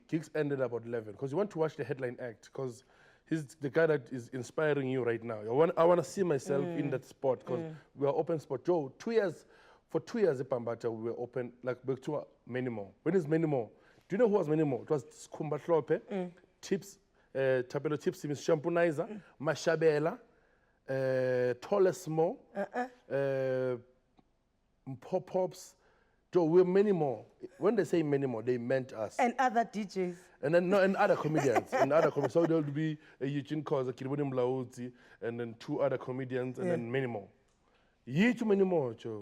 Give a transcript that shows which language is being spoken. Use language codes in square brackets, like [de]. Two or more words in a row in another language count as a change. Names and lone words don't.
[en] Gigs ended about 11 because you want to watch the headline act because he's the guy that is inspiring you right now. I want to see myself in that spot because we are open spot. Joe, for 2 years at Pambata, we were open, like back to Menimo. When is Menimo? Do you know who was Menimo? It was Skhumba Hlophe, Tips, Tumelo Tips, Miss Shampunizer, Mashabela, Tolesmo, Pop-Pops. Joe, we're many more. When they say many more, they meant us. And other DJs. And then and other comedians. So there will be a Eugene Koza, Kiribuni Mlaudzi, and then 2 other comedians, and then many more. Too many more, Joe.